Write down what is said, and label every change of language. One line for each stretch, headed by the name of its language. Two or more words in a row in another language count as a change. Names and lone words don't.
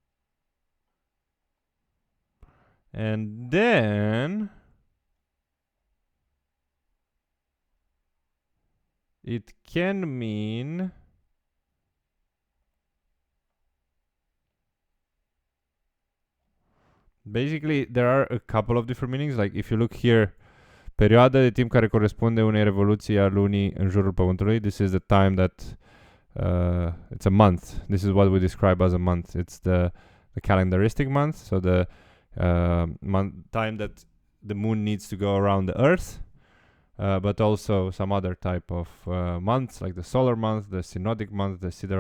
English: And then it can mean basically there are a couple of different meanings. Like if you look here,
Romanian: perioada de timp care corespunde unei revoluții a lunii în jurul pământului.
English: This is the time that it's a month. This is what we describe as a month. It's the calendaristic month, so the time that the moon needs to go around the earth, but also some other type of months, like the solar month, the synodic month, the sidereal.